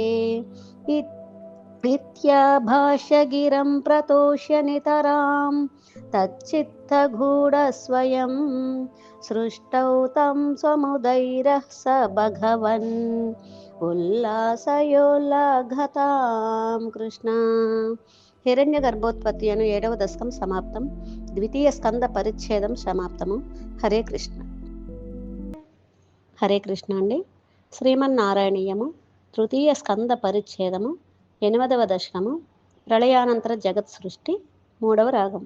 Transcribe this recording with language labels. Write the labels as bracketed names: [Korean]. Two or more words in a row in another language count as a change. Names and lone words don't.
[Sanskrit] इत्याभाष्यगिरं प्रतोष्य नितरां तच्चित्तगूढस्वयं सृष्टौ तं स्वमुदैरः स भगवन् उल्लासयोल्लाघतां कृष्ण [Telugu] హిరణ్య గర్భోత్పత్తి అను 7వ దశకం సమాప్తం. ద్వితీయ స్కంద పరిచ్ఛేదం సమాప్తము. హరే కృష్ణ. హరే కృష్ణ అండి. శ్రీమన్నారాయణీయము తృతీయ స్కంద పరిచ్ఛేదము 8వ దశకము ప్రళయానంతర జగత్ సృష్టి 3వ రాగం.